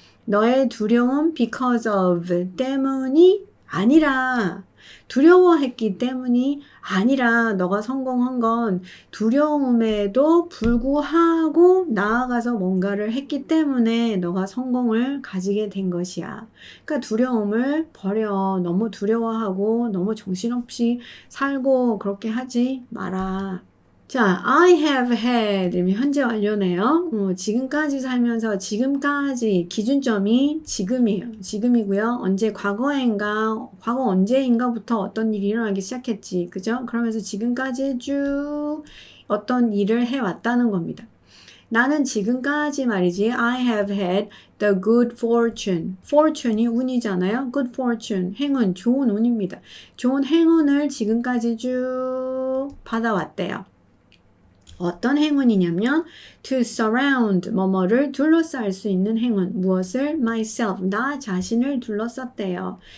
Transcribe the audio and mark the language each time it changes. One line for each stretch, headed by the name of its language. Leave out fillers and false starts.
Korean: 너의 두려움 because of 때문이 아니라 두려워했기 때문이 아니라 너가 성공한 건 두려움에도 불구하고 나아가서 뭔가를 했기 때문에 너가 성공을 가지게 된 것이야. 그러니까 두려움을 버려. 너무 두려워하고 너무 정신없이 살고 그렇게 하지 마라. 자, I have had 현재 완료네요. 지금까지 살면서 지금까지 기준점이 지금이에요. 지금이고요. 언제 과거 언제인가부터 어떤 일이 일어나기 시작했지. 그죠? 그러면서 지금까지 쭉 어떤 일을 해왔다는 겁니다.
English: 나는 지금까지 말이지 I have had the good fortune.
Korean: fortune이 운이잖아요. good fortune, 행운, 좋은 운입니다. 좋은 행운을 지금까지 쭉 받아왔대요. 어떤 행운이냐면 to surround 뭐뭐를 둘러쌀 수 있는 행운 무엇을 myself 나 자신을 둘러쌌대요.